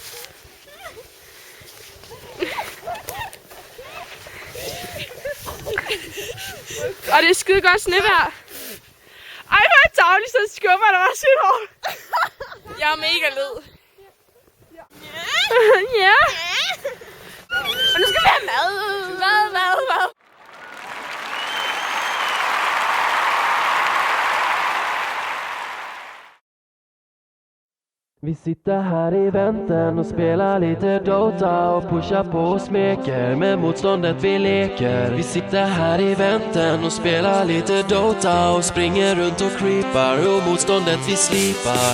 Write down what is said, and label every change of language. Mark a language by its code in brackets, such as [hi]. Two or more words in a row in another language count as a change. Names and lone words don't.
[da] Og det er skide godt snevejr. Ej, hvor er det dagligt, så skubber der bare sit hår. Jeg er mega led. Ja. Og nu skal vi have mad. Mad. [sv] Vi sitter här i vänten och spelar lite Dota och pushar på och smeker med motståndet vi leker. Vi sitter här i vänten och spelar lite Dota och springer runt och creepar och motståndet vi slipar.